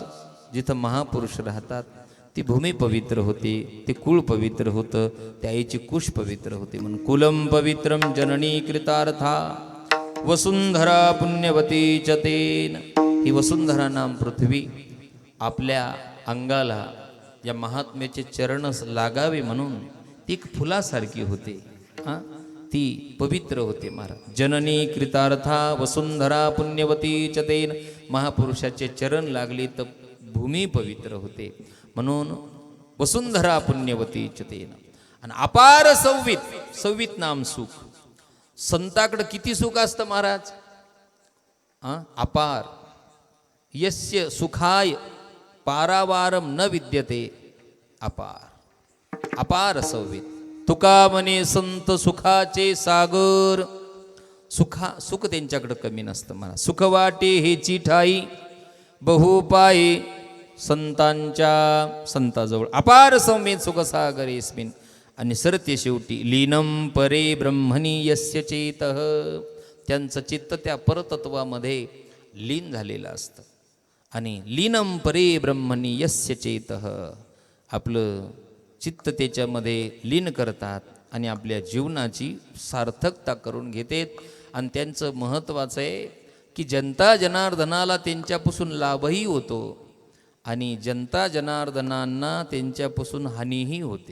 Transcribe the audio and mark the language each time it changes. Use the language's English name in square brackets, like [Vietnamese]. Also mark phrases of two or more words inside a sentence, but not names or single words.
[Marathi] जिथं महापुरुष राहतात ती भूमी पवित्र होते, ते कुळ पवित्र होतं, त्या आईची कुश पवित्र होते. [Sanskrit] म्हणून कुलम पवित्रम जननी कृतार्था वसुंधरा पुण्यवती च तेन. [Marathi] ही वसुंधरा नाम पृथ्वी आपल्या अंगाला या महात्म्याचे चरण लागावे म्हणून ती एक फुलासारखी होते. ती पवित्र होते महाराज. [Sanskrit] जननी कृतार्था वसुंधरा पुण्यवती च तेन. [Marathi] महापुरुषाचे चरण लागले तर भूमी पवित्र होते, म्हणून [Sanskrit] वसुंधरा पुण्यवती च तेन. [Marathi] आणि अपार संवित, संवित नाम सुख. संताकडे किती सुख असतं महाराज? अपार. [Sanskrit] यस्य सुखाय पारावारम न विद्यते अपार. अपार संवित. [Marathi] तुका म्हणे संत सुखाचे सागर. सुख त्यांच्याकडे कमी नसतं मला. सुख वाटे हे चिठाई बहुपाये संताजवळ. [Sanskrit] अपार संवेद सुखसागर येस्मिन. [Marathi] आणि सरते शेवटी [Sanskrit] लीनम परे ब्रह्मणी यस्य चेतः. [Marathi] त्यांचं चित्त त्या परतत्वामध्ये लीन झालेलं असतं. आणि [Sanskrit] लीनम परे ब्रह्मणी यस्य चेतः. [Marathi] आपलं चित्त त्याच्यामध्ये लीन करतात आणि आपल्या जीवनाची सार्थकता करून घेतात. आणि त्यांचं महत्त्वाचं आहे की जनता जनार्दनाला त्यांच्यापासून लाभही होतो आणि जनता जनार्दनांना त्यांच्यापासून हानीही होते.